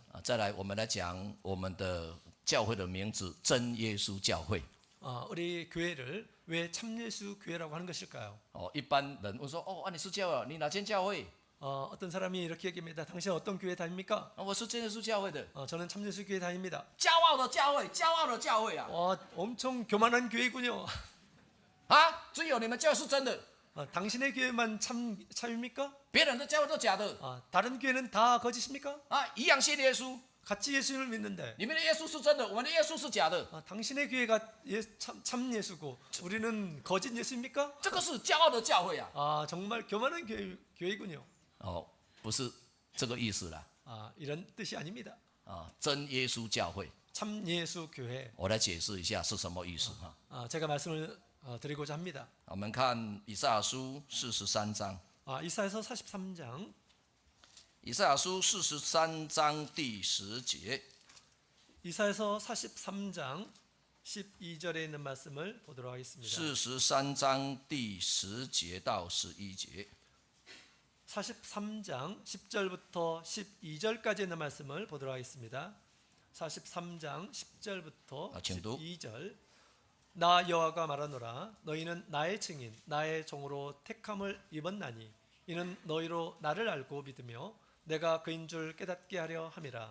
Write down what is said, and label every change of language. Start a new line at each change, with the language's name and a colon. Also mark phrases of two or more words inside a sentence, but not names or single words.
Chinese: 再来，我们来讲我们的教会的名字——真耶稣教会。
Korean: 우리 교회를 왜 참예수 교회라고 하는 것일까요?
Chinese: 一般人问说：“你是教会，你哪间教会？”
Korean: 어떤 사람이 이렇게 얘기합니다. 당신 어떤 교회 다닙니까?
Chinese: 我是真耶稣教会的。
Korean: 저는 참예수 교회 다닙니다.
Chinese: 骄傲的教会，骄傲的教会啊！
Korean: 엄청 교만한 교회군요.
Chinese: 只有你们教会是真的，
Korean: 당신의 교회만 참입니까?
Chinese: 别人的教会都假的。
Korean: 다른 교회는 다 거짓입니까?
Chinese: 一样信耶稣，
Korean: 같이 예수를 믿는데
Chinese: 你们的耶稣是真的，我们的耶稣是假的。
Korean: 당신의 교회가 참 예수고 우리는 거짓 예수입니까?
Chinese: 这个是骄傲的教会啊！
Korean: 정말 교만한 교회군요.
Chinese: 不是这个意思啦。
Korean: 이런 뜻이 아닙니다.
Chinese: 真耶稣教会，
Korean: 참 예수 교회.
Chinese: 我来解释一下是什么意思哈。
Korean: 제가 말씀을 드리고자 합니다.
Chinese: 我们看以赛亚书43章。
Korean: 이사야서 43장.
Chinese: 以赛亚书43章第10节。
Korean: 이사야서 43장 12절에 있는 말씀을 보도록 하겠습니다.
Chinese: 43 章第10节到11节。
Korean: 43장 10절부터 12절까지 있는 말씀을 보도록 하겠습니다. 43장 10절부터 12절. 나 여호와가 말하노라. 너희는 나의 증인 나의 종으로 택함을 입었나니 이는 너희로 나를 알고 믿으며 내가 그인 줄 깨닫게 하려 함이라.